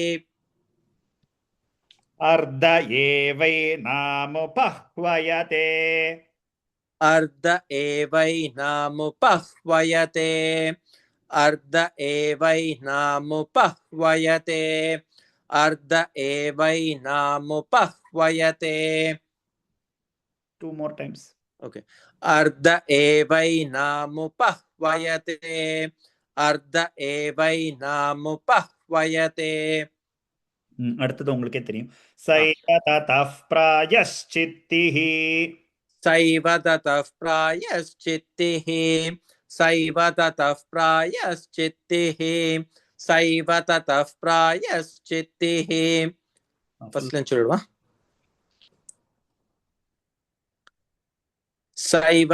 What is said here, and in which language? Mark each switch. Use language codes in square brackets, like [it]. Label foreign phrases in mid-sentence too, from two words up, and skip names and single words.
[sa] अर्ध एवैनामुपह्वयते अर्ध एवैनामुपह्वयते अर्ध एवैनामुपह्वयते अर्ध एवैनामुपह्वयते [en] 2 more times. Okay. [sa] अर्ध एवैनामुपह्वयते अर्ध एवैनामुपह्वयते [ta] அடுத்தது உங்களுக்கே தெரியும் [sa] सैव ततः प्रायश्चित्तिः सैव ततः प्रायश्चित्तिः सैव ततः प्रायश्चित्तिः सैव ततः प्रायश्चित्तिः [en] first line [sa] చూడవా सैव